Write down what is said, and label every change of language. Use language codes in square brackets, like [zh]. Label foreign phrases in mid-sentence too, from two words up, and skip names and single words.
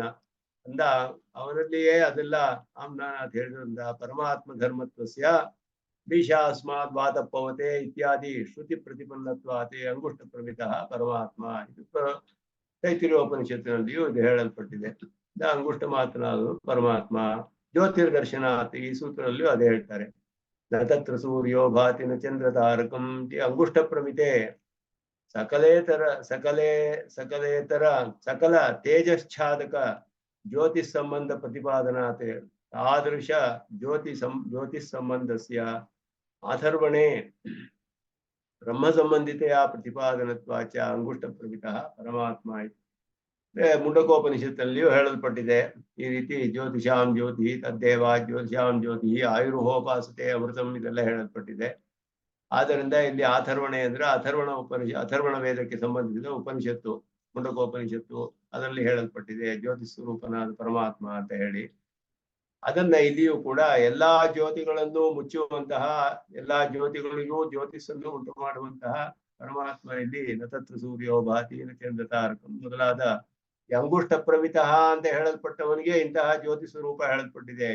[kn] ಅಂದ ಅವನಲ್ಲಿಯೇ ಅದೆಲ್ಲ ಅಂತ ಹೇಳಿದ್ರಿಂದ [sa] ಪರಮಾತ್ಮ ಧರ್ಮತ್ವಸ್ಯ ಭೀಷಾಸ್ಮಾತ್ ವಾತಪ್ಪವತೆ ಇತ್ಯಾದಿ ಶ್ರುತಿ ಪ್ರತಿಪನ್ನತ್ವಾತೆ ಅಂಗುಷ್ಟ ಪ್ರಮಿತ ಪರಮಾತ್ಮ. [kn] ಇದು ತೈತಿರಿಯೋಪನಿಷತ್ತಿನಲ್ಲಿಯೂ ಇದು ಹೇಳಲ್ಪಟ್ಟಿದೆ. ಅಂಗುಷ್ಟ ಮಾತನಾದ ಪರಮಾತ್ಮ ಜ್ಯೋತಿರ್ದರ್ಶನಾತ್ ಈ ಸೂತ್ರದಲ್ಲಿಯೂ ಅದೇ ಹೇಳ್ತಾರೆ. [sa] ನ ತತ್ರ ಸೂರ್ಯೋ ಭಾತಿನ ಚಂದ್ರ ತಾರಕಂ ಅಂಗುಷ್ಟ ಪ್ರಮಿತೆ ಸಕಲ ತೇಜಶ್ಚಾದಕ ಜ್ಯೋತಿಸ್ ಸಂಬಂಧ ಪ್ರತಿಪಾದನಾತೆ ತಾದೃಶ ಜ್ಯೋತಿಸ್ ಸಂಬಂಧಸ್ಯ ಅಥರ್ವಣೆ ಬ್ರಹ್ಮ ಸಂಬಂಧಿತೆಯ ಪ್ರತಿಪಾದನತ್ವಾಚ ಅಂಗುಷ್ಟ ಪ್ರಮಿತಃ ಪರಮಾತ್ಮ. [kn] ಮುಂಡಕೋಪನಿಷತ್ತಲ್ಲಿಯೂ ಹೇಳಲ್ಪಟ್ಟಿದೆ ಈ ರೀತಿ. [sa] ಜ್ಯೋತಿಷಾಂ ಜ್ಯೋತಿ ತದ್ದೇವ ಜ್ಯೋತಿಷಾಂ ಜ್ಯೋತಿ ಆಯುರ್ಹೋಪಾಸತೆ ಅಮೃತಂ [kn] ಇದೆಲ್ಲ ಹೇಳಲ್ಪಟ್ಟಿದೆ. ಆದ್ದರಿಂದ ಇಲ್ಲಿ ಅಥರ್ವಣೆ ಅಂದ್ರೆ ಅಥರ್ವಣ ವೇದಕ್ಕೆ ಸಂಬಂಧಿಸಿದ ಉಪನಿಷತ್ತು ಮುಂಡಕೋಪನಿಷತ್ತು, ಅದರಲ್ಲಿ ಹೇಳಲ್ಪಟ್ಟಿದೆ ಜ್ಯೋತಿ ಸ್ವರೂಪನಾದ ಪರಮಾತ್ಮ ಅಂತ ಹೇಳಿ. ಅದನ್ನ ಇಲ್ಲಿಯೂ ಕೂಡ ಎಲ್ಲಾ ಜ್ಯೋತಿಗಳನ್ನು ಮುಚ್ಚುವಂತಹ, ಎಲ್ಲಾ ಜ್ಯೋತಿಗಳಿಗೂ ಜ್ಯೋತಿಷನ್ನು ಉಂಟು ಮಾಡುವಂತಹ ಪರಮಾತ್ಮ ಇಲ್ಲಿ [sa] ನತತ್ರ ಸೂರ್ಯೋ ಭಾತಿ ಚಂದ್ರ ತಾರಕಂ [kn] ಮೊದಲಾದ [sa] ಅಂಗುಷ್ಟ ಪ್ರಮಿತಃ [kn] ಅಂತ ಹೇಳಲ್ಪಟ್ಟವನಿಗೆ ಇಂತಹ ಜ್ಯೋತಿ ಸ್ವರೂಪ ಹೇಳಲ್ಪಟ್ಟಿದೆ.